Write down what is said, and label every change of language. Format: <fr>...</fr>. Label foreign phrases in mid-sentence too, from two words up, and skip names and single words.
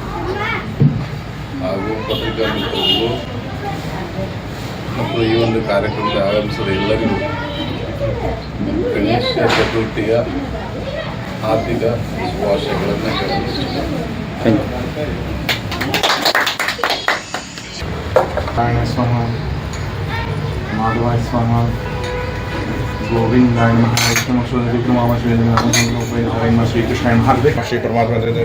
<kn>ಹಾಗೂ ಪತ್ರಿಕಾ ಮಿತ್ರರಿಗೂ ಮತ್ತು ಈ ಒಂದು ಕಾರ್ಯಕ್ರಮಕ್ಕೆ ಆಗಮಿಸಿದ ಎಲ್ಲರಿಗೂ ಗಣೇಶ ಚತುರ್ಥಿಯ ಹಾರ್ದಿಕ ಶುಭಾಶಯಗಳನ್ನು ಹೇಳಲು</kn> <sa>माधवाय स्वाहा गोविंदाय नमः श्री कृष्णाय नमः श्री परमात्मा</sa>